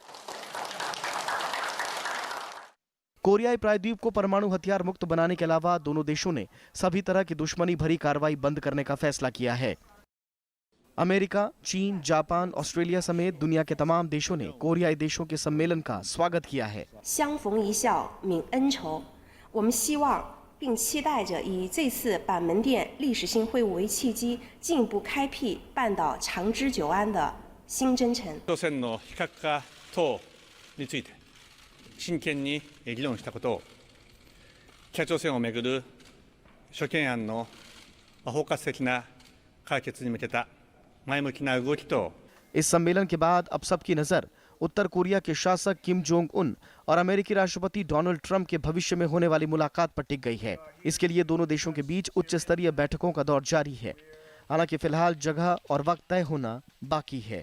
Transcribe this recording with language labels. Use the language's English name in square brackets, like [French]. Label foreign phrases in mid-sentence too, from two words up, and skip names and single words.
[Hindi] कोरियाई प्रायद्वीप को परमाणु हथियार मुक्त बनाने के अलावा दोनों देशों ने सभी तरह की दुश्मनी भरी कार्रवाई बंद करने का फैसला किया है। अमेरिका, चीन, जापान, ऑस्ट्रेलिया समेत दुनिया के तमाम देशों ने कोरियाई देशों के सम्मेलन का स्वागत किया है। [Chinese] 相逢一笑泯恩仇，我们希望并期待着以这次板门店历史性会晤为契机，进一步开辟半岛长治久安的新征程。 [Japanese] 朝鮮の非核化等について真剣に議論したことを、北朝鮮をめぐる諸懸案の包括的な解決に向けた前向きな動きと [Hindi] इस सम्मेलन के बाद अब सबकी नजर उत्तर कोरिया के शासक किम जोंग उन और अमेरिकी राष्ट्रपति डोनाल्ड ट्रंप के भविष्य में होने वाली मुलाकात पर टिक गई है। इसके लिए दोनों देशों के बीच उच्च स्तरीय बैठकों का दौर जारी है। हालांकि फिलहाल जगह और वक्त तय होना बाकी है।